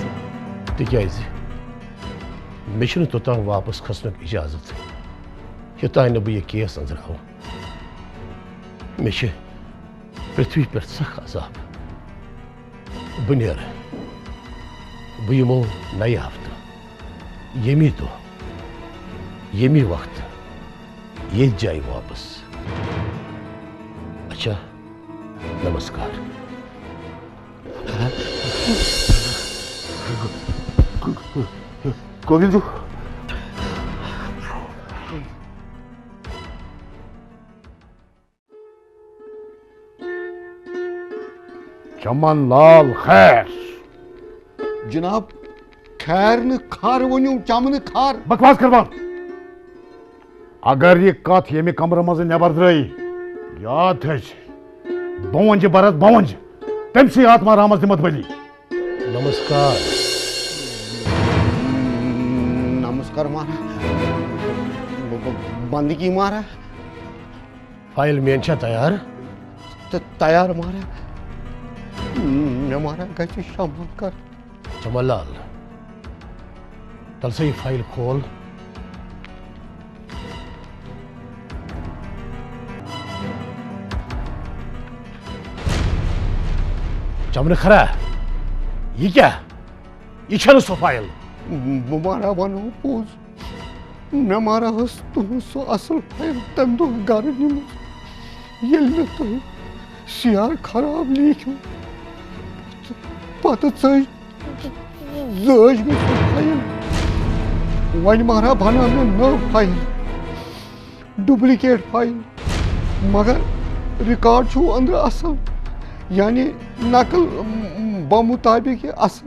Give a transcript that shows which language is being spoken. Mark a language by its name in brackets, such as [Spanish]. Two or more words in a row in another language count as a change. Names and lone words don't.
[Kashmiri] تِکیٛازِ مےٚ چھُنہٕ توٚتام واپس کھسنُک اِجازت یوٚتانۍ نہٕ بہٕ یہِ کیس أنٛزراوٕ مےٚ چھِ پرٛتھوی پٮ۪ٹھ سخ عذاب بہٕ نیرٕ بہٕ یِمو نَیہِ ہفتہٕ ییٚمی دۄہ ییٚمی وقتہٕ ییٚتھۍ جایہِ واپس اچھا نمسکار گووِنٛدو چمن لال خیر جناب خیر نہٕ کھر ؤنِو چمنہٕ کھر [Urdu] بکواس کر بنٛد [Kashmiri] اگر یہِ کتھ ییٚمہِ کمرٕ منٛزٕ نٮ۪بر درٛٲیی یاد تھٲیزِ بہٕ ونجہِ برس بہٕ ونجہِ تٔمسٕے آتما رامس دِمت بٔلی نمسکار نمسکار مہراز بندگی مہراز فایل میٲنۍ چھا تیار تہٕ تیار مہراز مےٚ مہراز گژھِ شمال کر چمن لال تل سا [Urdu] یہ فائل کھول [Kashmiri] چمنہٕ کھرا [Urdu] یہ کیا [Kashmiri] یہ چھنہٕ سۄ فایل بہٕ مہراز ونو پوٚز مےٚ مہراز ٲس تُہنٛز سۄ اصل فایل تمہِ دۄہ گرٕ نِمٕژ ییٚلہِ مےٚ تۄہہِ سیار خراب لیٖکھِو پتہٕ ژٔج مےٚ سۄ فایل وۄنۍ مہراز بنٲو مےٚ نٔو فایل ڈُپلِکیٹ فایل مگر رِکاڈ چھُو أنٛدرٕ اصل یعنی [Urdu] نقل بمطابق [Kashmiri] یہِ اصل